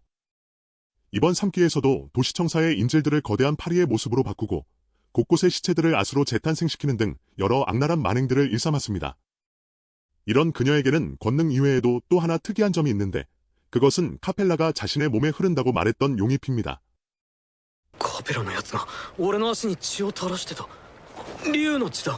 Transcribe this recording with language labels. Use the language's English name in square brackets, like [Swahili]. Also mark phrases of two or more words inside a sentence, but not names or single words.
[Korean] 이번 3기에서도 도시청사의 인질들을 거대한 파리의 모습으로 바꾸고 곳곳의 시체들을 아수로 재탄생시키는 등 여러 악랄한 만행들을 일삼았습니다. 이런 그녀에게는 권능 이외에도 또 하나 특이한 점이 있는데 그것은 카펠라가 자신의 몸에 흐른다고 말했던 용의피입니다. [Japanese] カペラのやつが俺の足に血を垂らしてた。竜の血だ。